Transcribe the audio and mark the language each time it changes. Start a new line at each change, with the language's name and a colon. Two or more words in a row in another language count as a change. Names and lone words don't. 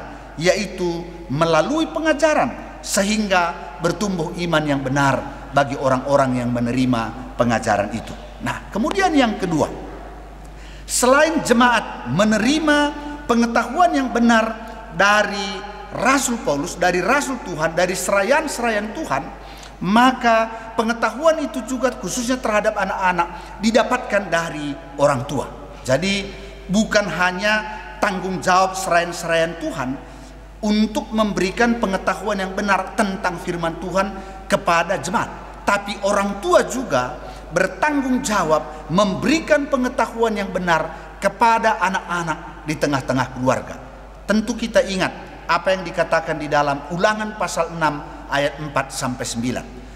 Indonesian: Yaitu melalui pengajaran, sehingga bertumbuh iman yang benar bagi orang-orang yang menerima pengajaran itu. Nah, kemudian yang kedua, selain jemaat menerima pengetahuan yang benar dari Rasul Paulus, dari Rasul Tuhan, dari serayan-serayan Tuhan, maka pengetahuan itu juga khususnya terhadap anak-anak didapatkan dari orang tua. Jadi bukan hanya tanggung jawab serayan-serayan Tuhan untuk memberikan pengetahuan yang benar tentang firman Tuhan kepada jemaat, tapi orang tua juga bertanggung jawab memberikan pengetahuan yang benar kepada anak-anak di tengah-tengah keluarga. tentu kita ingat apa yang dikatakan di dalam Ulangan pasal 6 ayat 4 sampai 9.